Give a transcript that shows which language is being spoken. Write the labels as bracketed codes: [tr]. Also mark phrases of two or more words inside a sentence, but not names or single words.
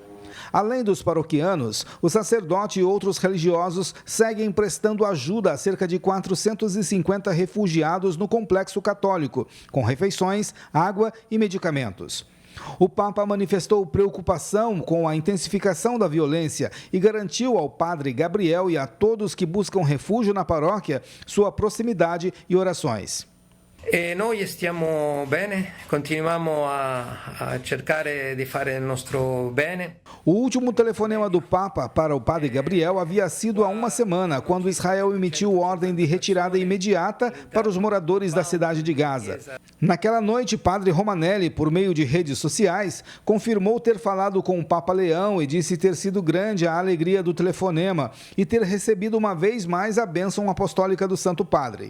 [pt] Além dos paroquianos, o sacerdote e outros religiosos seguem prestando ajuda a cerca de 450 refugiados no complexo católico, com refeições, água e medicamentos. O Papa manifestou preocupação com a intensificação da violência e garantiu ao padre Gabriel e a todos que buscam refúgio na paróquia sua proximidade e orações. [it] Noi stiamo bene, continuiamo a cercare di fare il nostro bene. [pt] O último telefonema do Papa para o padre Gabriel havia sido há uma semana, quando Israel emitiu ordem de retirada imediata para os moradores da cidade de Gaza. Naquela noite, padre Romanelli, por meio de redes sociais, confirmou ter falado com o Papa Leão e disse ter sido grande a alegria do telefonema e ter recebido uma vez mais a bênção apostólica do Santo Padre.